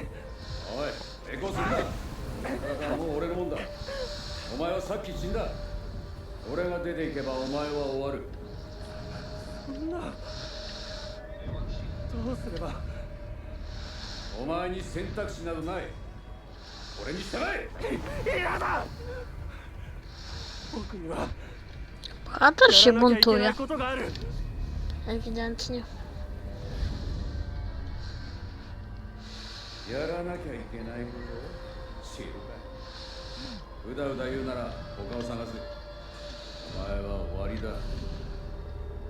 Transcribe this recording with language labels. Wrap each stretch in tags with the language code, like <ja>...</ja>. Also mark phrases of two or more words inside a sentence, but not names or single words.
<ja>おい抵抗するな体はもう俺のもんだお前はさっき死んだ俺が出ていけばお前は終わるそんな。どうすれば。お前に選択肢などない俺に従え嫌だ。僕には</ja> <pl>A też się</pl> <ja>やらなきゃいけな</ja> <pl>buntuje.</pl> <ja>いことがある。</ja> <pl>Ewidentnie.</pl> <ja>やらなきゃいけないこと知るかうだうだ言うなら他を探すお前は終わりだ</ja>